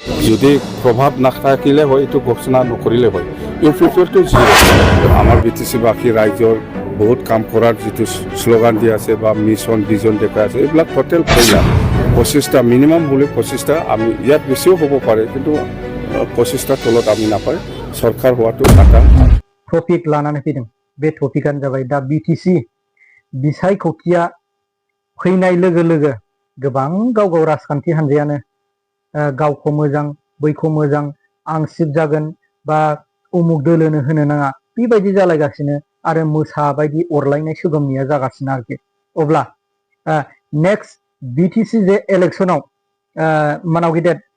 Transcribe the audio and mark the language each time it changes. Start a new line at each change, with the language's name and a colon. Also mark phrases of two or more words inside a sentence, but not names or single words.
Assamese: যদি প্রভাব নাথাকিলে হয় এইটো ঘোষণা নকৰিলে হয় ইউপিপিএলটো জিৰ' আমাৰ বিটিচিবাসী ৰাইজৰ বহুত কাম কৰাৰ যিটো শ্লোগান দি আছে বা
English: mission vision
Assamese: দেখাই আছে এইবিলাক
English: total failure
Assamese: 25টা মিনিমাম হ'লে 25টা আমি ইয়াত বেছিও হ'ব পাৰে কিন্তু 25টা তলত আমি নাপায়
Bodo: सरकार हुआथ' नाथा टपिक लानानै फैदों बे टपिकानो जाबाय दा बिटिसि बिसायख'थिया फैनाय लोगो लोगो गोबां गाव गाव राजखान्थि हान्जायानो गावखौ मोजां बैखौ मोजां आं सिट जागोन बा उमुक दोलोनो होनो नाङा बेबायदि जालायगासिनो आरो मोसा बायदि अरलायनाय सोगोमनाया जागासिनो आरोखि अब्ला नेक्स्ट बिटिसि जे इलेक्शनाव मानाव गेदेर